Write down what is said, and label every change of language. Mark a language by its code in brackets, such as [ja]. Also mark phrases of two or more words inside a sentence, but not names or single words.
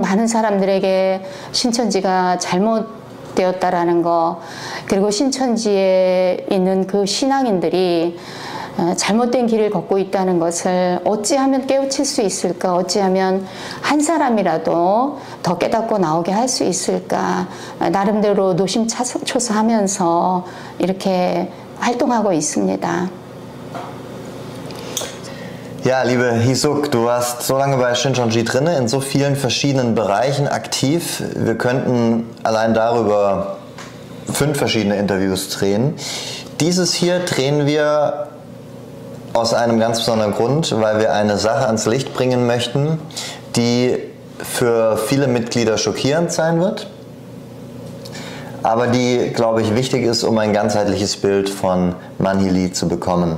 [ko] 많은 사람들에게 신천지가 잘못되었다라는 거, 그리고 신천지에 있는 그 신앙인들이 잘못된 길을 걷고 있다는 것을 어찌하면 깨우칠 수 있을까, 어찌하면 한 사람이라도 더 깨닫고 나오게 할 수 있을까, 나름대로 노심초사하면서 이렇게 활동하고 있습니다. [de] Ja, liebe Hisuk, du warst so lange bei Shincheonji drinne, in so vielen verschiedenen Bereichen aktiv. Wir könnten allein darüber 5 verschiedene Interviews drehen. Dieses hier drehen wir aus einem ganz besonderen Grund, weil wir eine Sache ans Licht bringen möchten, die für viele Mitglieder schockierend sein wird, aber die, glaube ich, wichtig ist, um ein ganzheitliches Bild von Manhili zu bekommen.